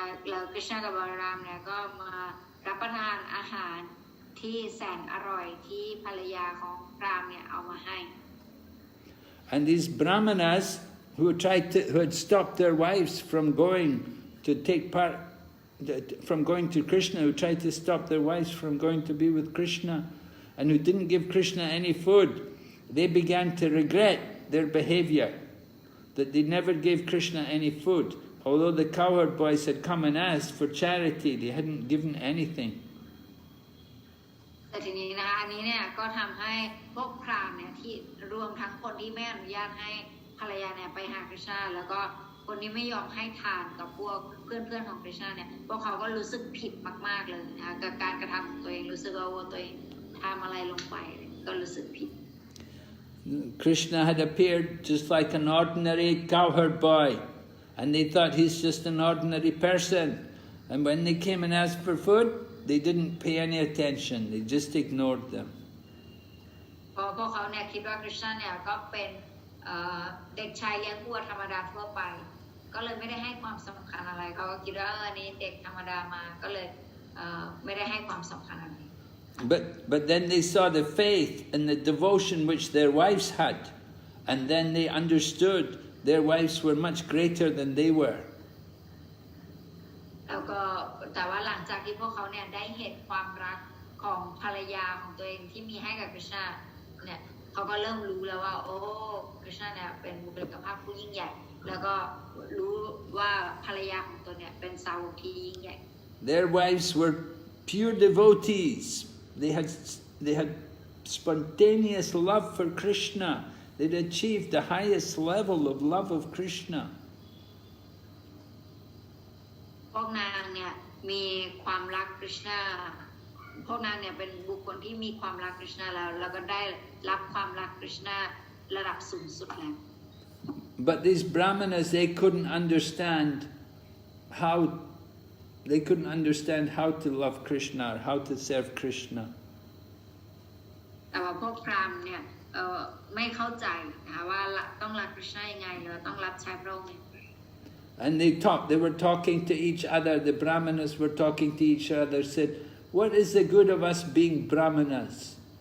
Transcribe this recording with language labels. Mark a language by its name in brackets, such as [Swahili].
[Thai] แล้วกฤษณากับบารามเนี่ยก็มารับประทานอาหารที่แสนอร่อยที่ภรรยาของพราหมณ์เนี่ยเอามาให้ [English] And these Brahmanas who had stopped their wives from going to take part, from going to Krishna, who tried to stop their wives from going to be with Krishna, and who didn't give Krishna any food, they began to regret their behavior, that they never gave Krishna any food. Although the cowherd boys had come and asked for charity, they hadn't given anything. [Thai] แต่ทีนี้นะอันนี้เนี่ยก็ทำให้พวกพราหมณ์เนี่ยที่รวมทั้งคนที่ไม่อนุญาตให้ภรรยาเนี่ยไปหาคริชนาแล้วก็คนที่ไม่ยอมให้ทานกับพวกเพื่อนๆของคริชนาเนี่ยพวกเขาก็รู้สึกผิดมากๆเลยนะคะกับการกระทำของตัวเองรู้สึกว่าตัวเองทำอะไรลงไปก็รู้สึกผิด [English] Krishna had appeared just like an ordinary cowherd boy, and they thought he's just an ordinary person. And when they came and asked for food, they didn't pay any attention. They just ignored them. [Thai] พวกเขาเนี่ยคิดว่าคริชนาเนี่ยก็เป็นเด็กชายเลี้ยงวัวธรรมดาทั่วไปก็เลยไม่ได้ให้ความสำคัญอะไรเขาก็คิดว่าอันนี้เด็กธรรมดามาก็เลยไม่ได้ให้ความสำคัญอะไร [English] But then they saw the faith and the devotion which their wives had, and then they understood their wives were much greater than they were. [Thai] แล้วก็แต่ว่าหลังจากที่พวกเขาเนี่ยได้เห็นความรักของภรรยาของตัวเองที่มีให้กับคริชนาเนี่ยเขาก็เริ่มรู้แล้วว่าโอ้คริชนาเนี่ยเป็นบุคลิกภาพผู้ยิ่งใหญ่แล้วก็รู้ว่าภรรยาของตัวเนี่ยเป็นสาวกที่ยิ่งใหญ่ [English] Their wives were pure devotees. They had spontaneous love for Krishna. They'd achieved the highest level of love of Krishna. [Thai] พวกนางเนี่ยมีความรักคริชนาพวกนางเนี่ยเป็นบุคคลที่มีความรักคริชนาแล้วก็ได้รับความรักคริชนาระดับสูงสุดแล้ว [English] But these Brahmanas, they couldn't understand how to love Krishna or how to serve Krishna. [Thai] แต่ว่าพวกพราหมณ์เนี่ยไม่เข้าใจนะคะว่าต้องรักคริชนายังไงหรือต้องรับใช้พระองค์ [English] And they were talking to each other. The Brahmanas were talking to each other, said, "What is the good of us being Brahmanas?